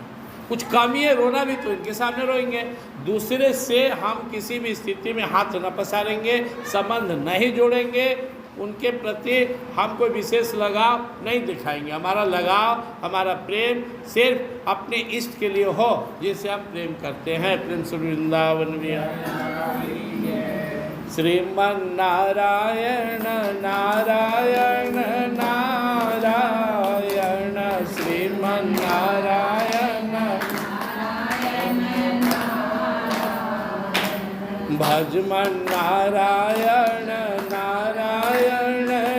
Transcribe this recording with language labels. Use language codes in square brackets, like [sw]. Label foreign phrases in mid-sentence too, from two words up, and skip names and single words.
[hi] कुछ कमी है, रोना भी तो इनके सामने रोएंगे। दूसरे से हम किसी भी स्थिति में हाथ न पसारेंगे, संबंध नहीं जोड़ेंगे, उनके प्रति हम कोई विशेष लगाव नहीं दिखाएंगे। हमारा लगाव, हमारा प्रेम सिर्फ अपने इष्ट के लिए हो जिसे हम प्रेम करते हैं। प्रेम से वृंदावन श्रीमन नारायण नारायण नारायण श्रीमन नारायण भजमन नारायण नारायण